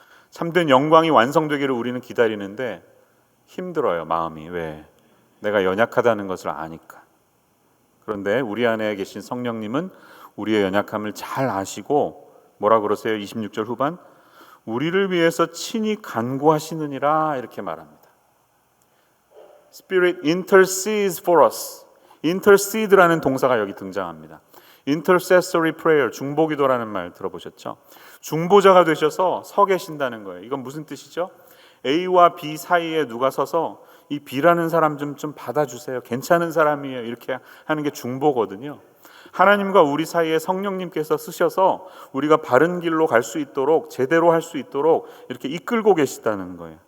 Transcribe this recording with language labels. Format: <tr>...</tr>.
<ko>참된 영광이 완성되기를 우리는 기다리는데 힘들어요, 마음이. 왜? 내가 연약하다는 것을 아니까. 그런데 우리 안에 계신 성령님은 우리의 연약함을 잘 아시고 뭐라 그러세요? 26절 후반, 우리를 위해서 친히 간구하시느니라 이렇게 말합니다.</ko> <en>Spirit intercedes for us.</en> <ko>intercede라는 동사가 여기 등장합니다. intercessory prayer, 중보기도라는 말 들어보셨죠? 중보자가 되셔서 서 계신다는 거예요. 이건 무슨 뜻이죠? A와 B 사이에 누가 서서 이 B라는 사람 좀 받아주세요. 괜찮은 사람이에요. 이렇게 하는 게 중보거든요. 하나님과 우리 사이에 성령님께서 쓰셔서 우리가 바른 길로 갈 수 있도록, 제대로 할 수 있도록 이렇게 이끌고 계시다는 거예요.</ko>